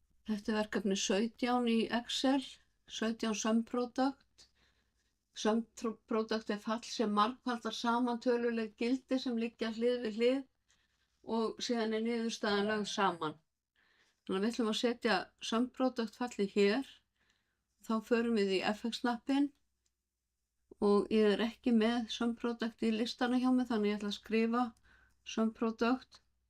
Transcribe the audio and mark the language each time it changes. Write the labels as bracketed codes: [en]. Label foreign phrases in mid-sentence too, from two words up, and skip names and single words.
[is] Þetta er verkefni 17 í Excel, 17 [en] sum product. Sum product [is] er fall sem margfaldar saman töluleg gildi sem liggja hlið við hlið og síðan er niðurstaðan lögð saman. Þannig að við ætlum að setja [en] sum product [is] fallið hér. Þá förum við í FX-hnappinn og ég er ekki með [en] sum product [is] í listana hjá mig, þannig ég ætla að skrifa [en] sum product.